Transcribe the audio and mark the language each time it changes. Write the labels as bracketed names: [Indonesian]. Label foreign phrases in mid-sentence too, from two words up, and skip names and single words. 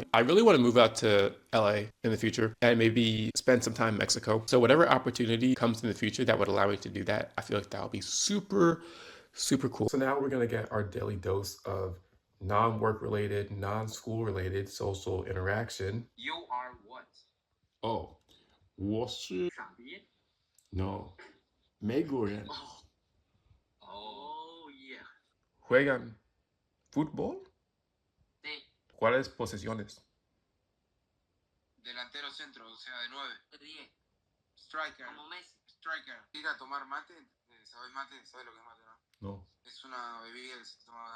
[English] I really want to move out to LA in the future and maybe spend some time in Mexico. So whatever opportunity comes in the future that would allow me to do that, I feel like that would be super, super cool. So now we're going to get our daily dose of non-work related, non-school related social interaction. You are what? [Chinese] Oh, 我是傻逼? no 美国人 [English] Oh, yeah. [Spanish] juegan fútbol. Sí. ¿Cuáles posiciones? Delantero centro, o sea, de 9. 10. Striker. Como Messi. Striker. Llega a tomar mate. ¿Sabes mate? ¿Sabes lo que es mate, no? No. Es una bebida que se toma.